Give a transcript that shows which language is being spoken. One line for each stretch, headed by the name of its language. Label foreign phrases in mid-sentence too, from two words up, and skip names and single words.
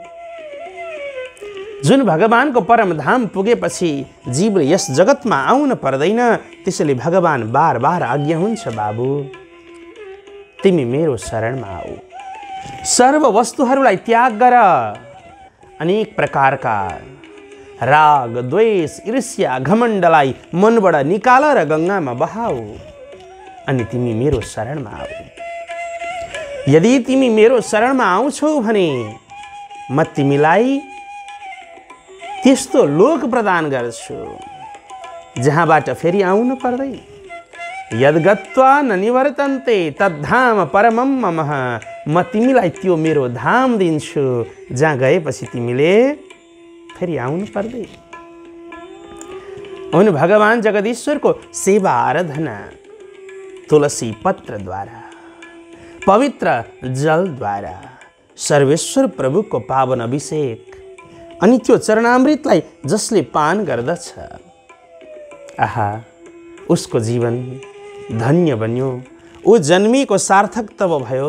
Nepali: जुन भगवानको परम धाम पुगेपछि जीवले यस जगतमा आउन पर्दैन, त्यसैले भगवान बार बार आज्ञा हुन्छ, बाबु तिमी मेरो शरणमा आऊ, सर्व वस्तुहरूलाई त्याग गर, अनेक प्रकारका राग, द्वेष, ईर्ष्या, घमण्डलाई मनबाट निकाल र गङ्गामा बहाऊ अनि तिमी मेरो शरणमा आऊ। यदि तिमी मेरो शरणमा आउँछौ भने म तिमीलाई त्यस्तो लोक प्रदान गर्छु जहाँबाट फेरि आउनु पर्दैन।
Sanskrit: यद्गत्वा न निवर्तन्ते तद्धाम परमं मम,
Nepali: म तिमीलाई त्यो मेरो धाम दिन्छु जहाँ गएपछि तिमीले फेरि आउनु पर्दैन। उन भगवान जगदीश्वरको सेवा आराधना तुलसी पत्रद्वारा, पवित्र जलद्वारा, सर्वेश्वर प्रभुको पावन अभिषेक अनि त्यो चरणामृतलाई जसले पान गर्दछ, आहा उसको जीवन धन्य बन्यो, ऊ जन्मीको सार्थक तब भयो।